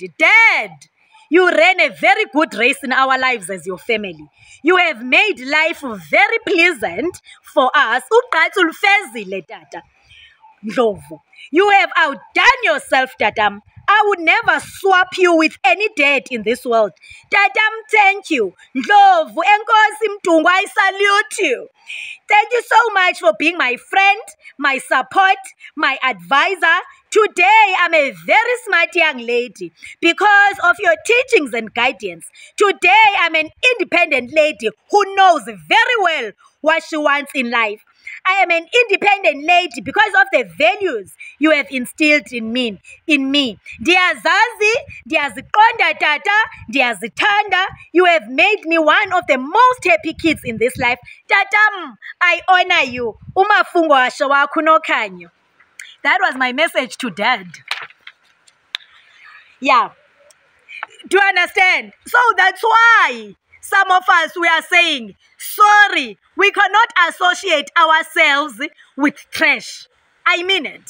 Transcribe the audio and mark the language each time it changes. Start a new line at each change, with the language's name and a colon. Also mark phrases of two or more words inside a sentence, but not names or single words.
English: Dad, you ran a very good race in our lives as your family. You have made life very pleasant for us. Ndlovu, you have outdone yourself, Tatam. I would never swap you with any dad in this world. Tatam, thank you.
Xhosa: Ndlovu, enkosi Mtungu,
English: I salute you. Thank you so much for being my friend, my support, my advisor. Today, I'm a very smart young lady because of your teachings and guidance. Today, I'm an independent lady who knows very well what she wants in life. I am an independent lady because of the values you have instilled in me.
Xhosa: Ndiyazazi, ndiyaziqonda tata, ndiyazithanda.
English: You have made me one of the most happy kids in this life. Tatam, I honor you.
Xhosa: Umafungo washo wakho Nokhanyo.
English: That was my message to Dad. Yeah. Do you understand? So that's why some of us, we are saying, sorry, we cannot associate ourselves with trash. I mean it.